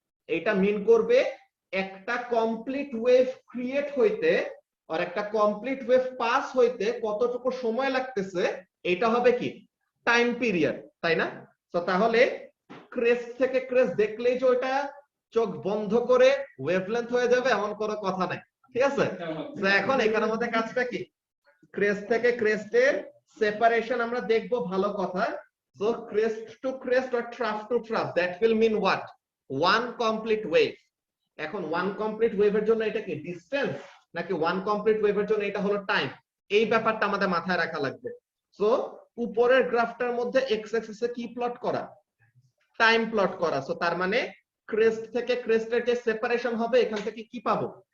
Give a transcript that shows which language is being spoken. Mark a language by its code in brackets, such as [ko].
[bn] এটা মিন করবে একটা কমপ্লিট ওয়েভ ক্রিয়েট হইতে আর একটা কমপ্লিট ওয়েভ পাস হইতে কতটুকু সময় লাগতেছে, এটা হবে কি টাইম পিরিয়ড, তাই না? তো তাহলে ক্রেস্ট থেকে ক্রেস্ট দেখলেই যে ওটা চোখ বন্ধ করে ওয়েভলেন্থ হয়ে যাবে এমন কোনো কথা নাই, ঠিক আছে? তো এখন এখানের মধ্যে কাজটা কি? ক্রেস্ট থেকে ক্রেস্টের সেপারেশন আমরা দেখব, ভালো কথা। [en] So crest to crest or trough to trough, that will mean what? One complete wave. [bn] এখন ওয়ান কমপ্লিট ওয়েভের জন্য এটা কি ডিসটেন্স নাকি ওয়ান কমপ্লিট ওয়েভের জন্য এটা হলো টাইম? এই ব্যাপারটা আমাদের মাথায় রাখা লাগবে। সো উপরের গ্রাফটার মধ্যে এক্স অ্যাক্সিসে কি প্লট করা? টাইম প্লট করা। সো তার মানে ক্রেস্ট থেকে ক্রেস্টের যে সেপারেশন হবে, এখান থেকে কি পাবো?